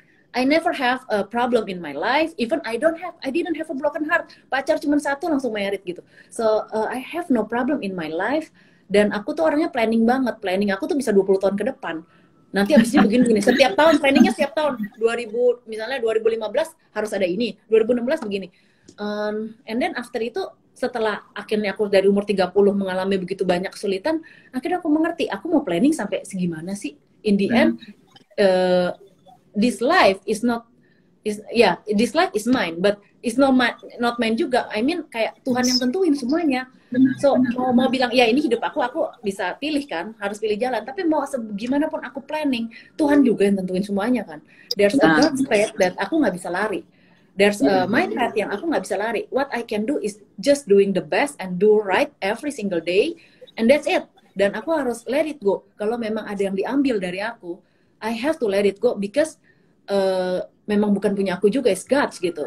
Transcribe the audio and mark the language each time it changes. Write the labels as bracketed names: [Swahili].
[English] I never have a problem in my life. Even I didn't have a broken heart. [Indonesian] Pacar cuma satu langsung married gitu. [English] So I have no problem in my life. [Indonesian] Dan aku tuh orangnya planning banget. Planning aku tuh bisa 20 tahun ke depan. Nanti abisnya begini-begini. Setiap tahun planningnya setiap tahun. 2000 misalnya 2015 harus ada ini. 2016 begini. And then after itu setelah akhirnya aku dari umur 30 mengalami begitu banyak kesulitan, akhirnya aku mengerti aku mau planning sampai segimana sih. [English] In the end, this life is not this life is mine, but it's not mine juga. [Indonesian] I mean kayak Tuhan yang tentuin semuanya. So mau bilang ya ini hidup aku bisa pilih kan, harus pilih jalan. Tapi mau gimana pun aku planning, Tuhan juga yang tentuin semuanya kan. [English] There's a God's path that [Indonesian] aku nggak bisa lari. [English] There's my path yang aku nggak bisa lari. What I can do is just doing the best and do right every single day, and that's it. [Indonesian] Dan aku harus let it go. Kalau memang ada yang diambil dari aku, [English] I have to let it go [Indonesian] because memang bukan punya aku juga, it's God's gitu.